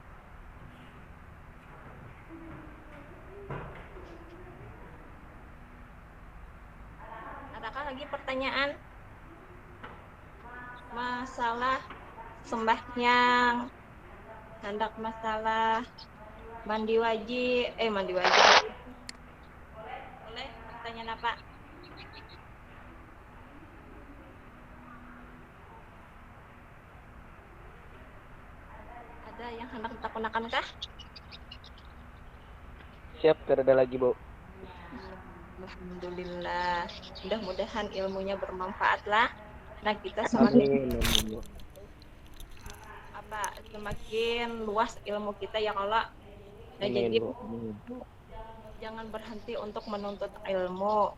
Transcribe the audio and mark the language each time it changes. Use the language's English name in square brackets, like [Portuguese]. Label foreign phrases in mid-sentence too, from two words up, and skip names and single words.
[Indonesian] Adakah lagi pertanyaan masalah sembahyang, hendak masalah mandi wajib boleh pertanyaan apa? Ada yang hendak ditakunakan kah? Siap, tidak ada lagi, Bu. Alhamdulillah. Mudah-mudahan ilmunya bermanfaat lah. Nah, kita semakin semakin luas ilmu kita [Arabic] ya Allah. [Indonesian] Nah, jadi jangan berhenti untuk menuntut ilmu.